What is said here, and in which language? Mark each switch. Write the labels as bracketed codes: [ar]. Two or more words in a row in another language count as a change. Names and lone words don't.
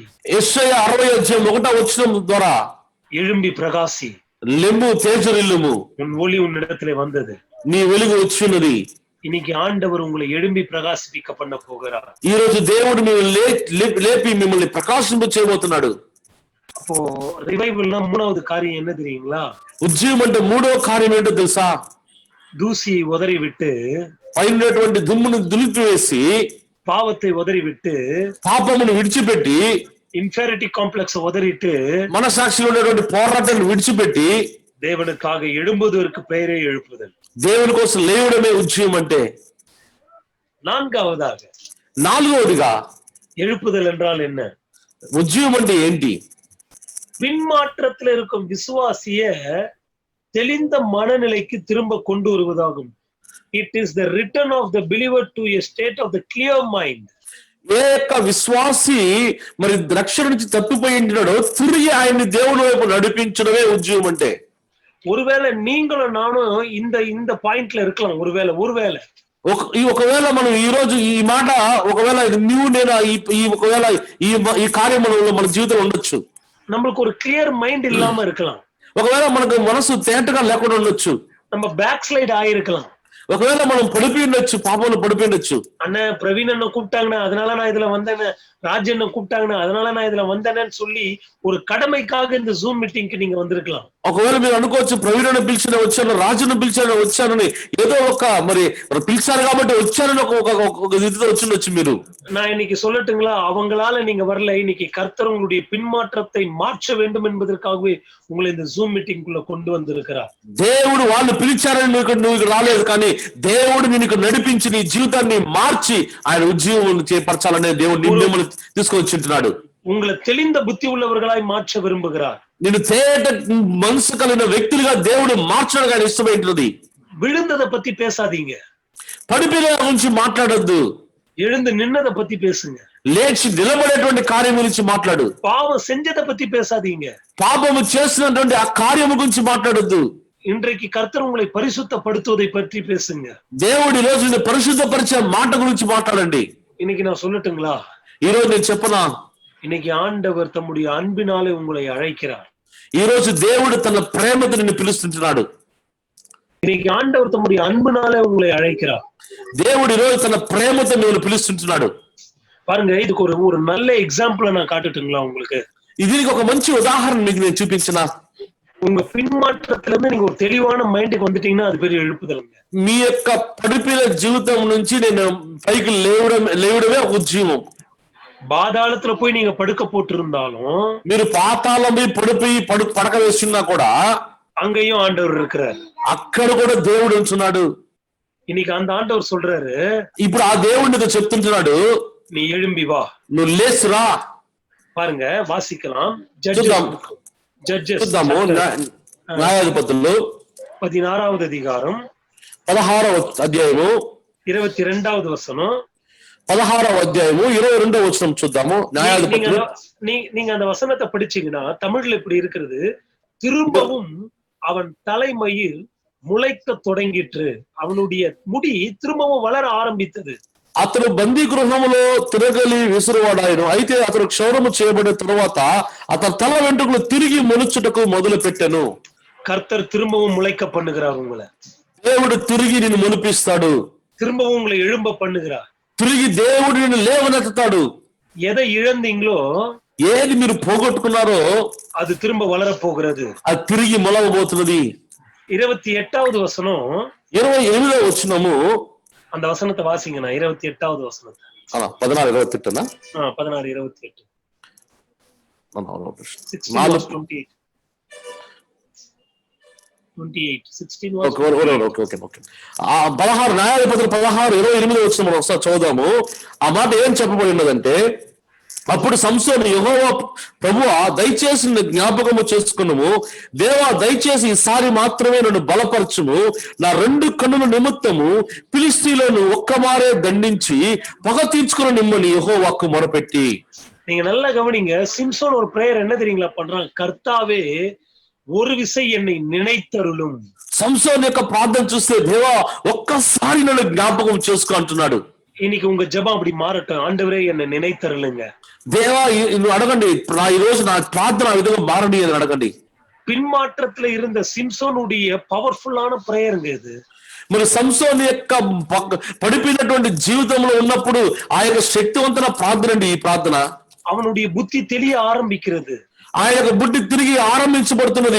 [te] యెషయా 60వ ద్వారా [ta] எழும்பி பிரகாசி, [te] లెమ్ము తేజరిల్లుము, [ta] உன் ஒளி உன்னிடத்திலே வந்தது. [te] నీ వెలుగు వచ్చినది. [ta] இன்னைக்கு ஆண்டவர் உங்களை எழும்பி பிரகாசிப்பிக்க பண்ண போகிறார். [te] ఈ రోజు దేవుడు మిమ్మల్ని లేపి మిమ్మల్ని ప్రకాశింప చేయబోతున్నాడు. [ta] அப்போ ரிவைவல்னா மூணாவது காரியம் என்ன தெரியுங்களா? [te] ఉజ్జీవం అంటే మూడో కార్యం ఏంటో తెలుసా? [ta] தூசியை உதறி விட்டு, [te] పైనటువంటి దుమ్మును దులిపివేసి, [ta] பாவத்தை உதறி விட்டு, [te] పాపమును విడిచిపెట్టి, [en] inferiority complex [ta] உதறிட்டு, [te] మనసాక్షిలో ఉన్నటువంటి పోరాటాన్ని విడిచిపెట్టి [ta] தேவனுக்காக எழும்புவதற்கு பெயரே எழுப்புதல். [te] దేవుని కోసం లేవడమే ఉజ్జీవం అంటే. నాలుగవదిగా [ta] எழுப்புதல் என்றால் என்ன? [te] ఉజ్జీవం అంటే ఏంటి? [ta] பின்மாற்றத்தில் இருக்கும் விசுவாசிய தெளிந்த மனநிலைக்கு திரும்ப கொண்டு வருவதாகும். [en] It is the return of the believer to a state of the clear mind. [te] ఏ యొక్క విశ్వాసి మరి రక్షణ నుంచి తప్పిపోయింటాడో తిరిగి ఆయన్ని దేవుని వైపు నడిపించడమే ఉజ్జీవం అంటే. [ta] ஒருவேளை நீங்களும் நானும் இந்த பாயிண்ட்ல இருக்கலாம். ஒருவேளை [te] ఒకవేళ మనం ఈ రోజు ఈ మాట ఒకవేళ నువ్వు నేను ఒకవేళ ఈ కార్యములలో మన జీవితంలో ఉండొచ్చు. [ta] நம்மளுக்கு ஒரு [en] clear mind [ta] இல்லாம இருக்கலாம். [te] ఒకవేళ మనకు మనసు తేటగా లేకుండా ఉండొచ్చు. [ta] நம்ம [en] back slide [ta] ஆயிருக்கலாம். [te] ఒకవేళ మనం పడిపోయి ఉండొచ్చు, పాపంలో పడిపోయి ఉండొచ్చు. [ta] அண்ணன் பிரவீன் அண்ணன் கூப்பிட்டாங்கன்னு அதனால நான் இதுல வந்தேன்னு, ராஜ் அண்ணன் கூப்பிட்டாங்கன்னு அதனால நான் இதுல வந்தேன்னு சொல்லி ஒரு கடமைக்காக இந்த ஜூம் மீட்டிங்க்கு நீங்க வந்திருக்கலாம். [te] ఒకవేళ మీరు అనుకోవచ్చు ప్రవీణను పిలిచిన వచ్చాను, రాజును పిలిచాను వచ్చానని, ఏదో ఒక మరి పిలిచారు కాబట్టి వచ్చానని ఒక ఇదితో వచ్చిండొచ్చు మీరు. [ta] நான் இன்னைக்கு சொல்லட்டுங்களா, அவங்களால நீங்க வரல. இன்னைக்கு கர்த்தர் உங்களுடைய பின்மாற்றத்தை மாற்ற வேண்டும் என்பதற்காகவே உங்களை இந்த ஜூம் மீட்டிங்குள்ள கொண்டு வந்திருக்கிறார். [te] దేవుడు వాళ్ళు పిలిచారని నువ్వు రాలేదు, కానీ దేవుడు నిన్ను నడిపించి నీ జీవితాన్ని మార్చి ఆయన ఉజ్జీవం చేపరచాలనే దేవుడు నిన్ను తీసుకొచ్చింటున్నాడు. [ta] உங்களை தெளிந்த புத்தி உள்ளவர்களாய் மாற்ற விரும்புகிறார். [te] నిన్ను తేట మనసు కలిగిన వ్యక్తులుగా దేవుడు మార్చడానికి ఆయన ఇష్టమైంటున్నది. [ta] விழுந்ததை பத்தி பேசாதீங்க, [te] పడిపోయిన గురించి మాట్లాడొద్దు, [ta] எழுந்து நின்னதை பத்தி பேசுங்க. [te] లేచి నిలబడేటువంటి కార్యం గురించి మాట్లాడు. [ta] பாவம் செஞ்சதை பத்தி பேசாதீங்க, [te] పాపము చేసినటువంటి ఆ కార్యము గురించి మాట్లాడొద్దు. [ta] இன்றைக்கு கர்த்தர் உங்களை பரிசுத்தப்படுத்துவதை பற்றி பேசுங்க. [te] దేవుడు ఈ రోజు పరిశుద్ధపరిచే మాట గురించి మాట్లాడండి. [ta] இன்னைக்கு நான் சொல்லட்டுங்களா? [te] ఈ రోజు నేను చెప్పనా? [ta] இன்னைக்கு ஆண்டவர் தம்முடைய அன்பினாலே உங்களை அழைக்கிறார். [te] ఈ రోజు దేవుడు తన ప్రేమతో నిన్ను పిలుస్తుంటున్నాడు. [ta] இன்னைக்கு ஆண்டவர் தம்முடைய அன்பினாலே உங்களை அழைக்கிறார். [te] దేవుడు ఈ రోజు తన ప్రేమతో నిన్ను పిలుస్తుంటున్నాడు. [ta] பாருங்க, இதுக்கு ஒரு நல்ல எக்ஸாம்பிள் நான் காட்டுட்டுங்களா உங்களுக்கு? [te] దీనికి ఒక మంచి ఉదాహరణ మీకు నేను చూపించిన. [ta] உங்க பின்மாற்றத்துல இருந்து நீங்க ஒரு தெளிவான மைண்டுக்கு வந்துட்டீங்கன்னா அது பெரிய எழுப்புதலுங்க. [te] మీ యొక్క పడిపోయిన జీవితం నుంచి నేను పైకి లేవడమే ఒక ఉజ్జీవం. [ta] பாதாளத்துல போய் நீங்க படுக்க போட்டு இருந்தாலும், [te] మీరు పాతాళం పోయి పడిపోయి పడక వేస్తున్నా కూడా [ta] அங்கேயும் ஆண்டவர் இருக்கிறார். [te] అక్కడ కూడా దేవుడు ఉంటున్నాడు. [ta] இன்னைக்கு அந்த ஆண்டவர் சொல்றாரு, [te] ఇప్పుడు ఆ దేవుడితో చెప్తుంటున్నాడు, [ta] நீ எழும்பி வா, [te] నువ్వు లేసురా. [ta] பாருங்க, வாசிக்கலாம். [te] చూద్దాము న్యాయాధిపతులు [ta] 16வது அதிகாரம் [te] 16వ అధ్యాయము [ta] 22வது வசனம். [te] 16వ అధ్యాయము 22వ వచనం చూద్దాము. న్యాయాధిపతులు [ta] நீங்க அந்த வசனத்தை படிச்சீங்கன்னா தமிழ்ல இப்படி இருக்கிறது, திரும்பவும் அவன் தலைமயிர் முளைக்க தொடங்கிற்று, அவனுடைய முடி திரும்பவும் வளர ஆரம்பித்தது. [te] అతను బందీ గృహంలో తిరగలి విసురువాడాయను. అయితే అతను క్షౌరము చేయబడిన తరువాత అతని తల వెంట్రుకలు తిరిగి మొలుచుటకు మొదలు పెట్టెను. [ta] கர்த்தர் திரும்பவும் முளைக்க பண்ணுகிறார் உங்களை. [te] దేవుడు తిరిగి నిన్ను మొలిపిస్తాడు. [ta] திரும்பவும் உங்களை எழும்ப பண்ணுகிறார். [te] తిరిగి దేవుడు నిన్ను లేవనెత్తుతాడు. [ta] எதை இழந்தீங்களோ [te] ఏది మీరు పోగొట్టుకున్నారో [ta] அது திரும்ப వలరపోகிறது. [te] అది తిరిగి మొలవబోతున్నది. [ta] 28வது వசనం, [te] 28వ వచనము, [ta] அந்த வசனத்தை வாசிங்கண்ணா. 28வது வசனத்தை. 16, 28 [en] 16, 28. 16 verse 28. 28, 16 verse 28. [te] 16 న్యాయాధిపతులు 16, 28 వచనం ఒకసారి చదువుదాము. ఆ మాట ఏం చెప్పబడి ఉన్నదంటే, అప్పుడు సంసోను యెహోవా ప్రభువా దయచేసి జ్ఞాపకము చేసుకున్నాము, దేవా దయచేసి ఈసారి మాత్రమే నన్ను బలపరచుము, నా 2 కన్నుల నిమిత్తము ఫిలిష్తీయులను ఒక్కమారే దండించి పగ తీర్చుకుని నిమ్మని యెహోవాకు మొరపెట్టి. [ta] நீங்க நல்லா கவனிங்க. சிம்சோன் ஒரு பிரேயர் என்ன தெரியுங்களா பண்றான்? கர்த்தாவே ஒரு விசை என்னை நினைத்தருளும். [te] సంసోను యొక్క ప్రార్థన చూస్తే, దేవా ఒక్కసారి నన్ను జ్ఞాపకం చేసుకో అంటున్నాడు. [ta] இன்னைக்கு உங்க ஜெபம் அப்படி மாறட்டும். ஆண்டவரே என்னை நினைத்தருளுங்க. [te] దేవా నువ్వు అడగండి, ఈ రోజు నా ప్రార్థన ఆ విధంగా మారని అని అడగండి. [ta] பின்மாற்றத்துல இருந்த சிம்சோனுடைய పవర్ఫుல்லான பிரேயருங்க இது. [te] మరి సంసోను యొక్క పడిపోయినటువంటి జీవితంలో ఉన్నప్పుడు ఆ యొక్క శక్తివంతమైన ప్రార్థన అండి ఈ ప్రార్థన. [ta] அவனுடைய புத்தி தெளிய ஆரம்பிக்கிறது. [te] ఆయన యొక్క బుద్ధి తిరిగి ఆరంభించబడుతున్నది.